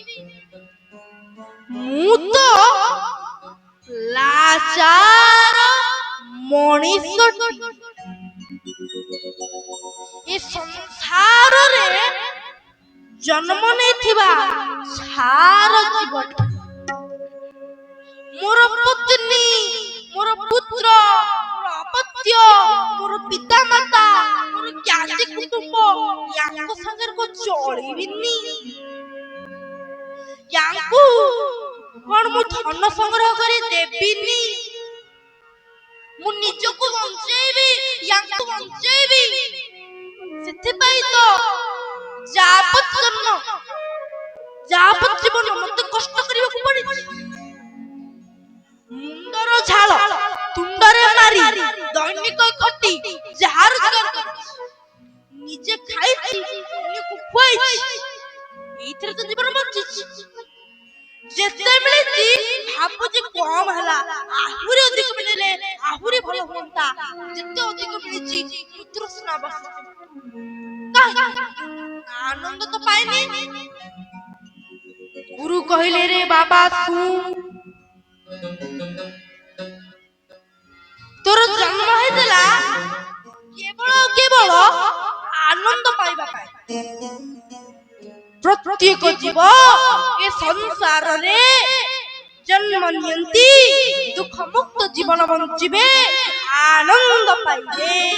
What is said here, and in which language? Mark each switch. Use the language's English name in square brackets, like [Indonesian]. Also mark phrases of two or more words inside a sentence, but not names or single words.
[Odia] ମୁ ତ ଲାଚାର ମଣିଷ ଏ ସଂସାର ରେ ଜନ୍ମ ନେଥିବା ଛାର ଜୀବନ। ମୋର ପତ୍ନୀ, ମୋର ପୁତ୍ର, ମୋର ଅପତ୍ୟ, ମୋର ପିତା ମାତା, ମୋର ଜ୍ଞାତି କୁଟୁମ୍ବ ୟାଙ୍କୁ ସଙ୍ଗର କୁ ଚଳିବିନି। ୟାଙ୍କୁ କୋନ ମୁ ଧନ ସଂଗ୍ରହ କରି ଦେବିନି। ମୁ ନିଜକୁ ବଞ୍ଚେବି, ୟାଙ୍କୁ ବଞ୍ଚେବି। ସେଥି ପାଇ ତ ଯାବତ ଜନ୍ମ, ଯାବତ ଜୀବନ ମତେ କଷ୍ଟ କରିବା କୁ ପଡ଼ି। ମୁଣ୍ଡର ଝାଳ ତୁଣ୍ଡରେ ମାରି ଦୈନିକ ଖଟି ଯାହାର ଯଗର ନିଜେ ଖାଇଛି, ଅନ୍ୟକୁ ଖୁଆଇଛି। ଏଇଥିରେ ତ ଜୀବନ ବଞ୍ଚିଛି। ଯେତେ ମିଳିଛି ଭାବୁଛି କମ ହେଲା, ଆହୁରି ଅଧିକ ମିଳିଲେ ଆହୁରି ଭଲ ହୁଅନ୍ତା। ଯେତେ ଅଧିକ ମିଳିଛି ପୁତ୍ରସ୍ନା ବସ ଆନନ୍ଦ ତ ପାଇନି। ଗୁରୁ କହିଲେ, ରେ ବାବା ତୁ ତୋର ଜନ୍ମ ହେତଲା କେବଳ ଆନନ୍ଦ ପାଇବା ପାଏ। ପ୍ରତ୍ୟେକ ଜୀବ ଏ ସଂସାର ରେ ଜନ୍ମ ନିୟନ୍ତି ଦୁଖ ମୁକ୍ତ ଜୀବନ ବଞ୍ଚିବେ, ଆନନ୍ଦ ପାଇବେ।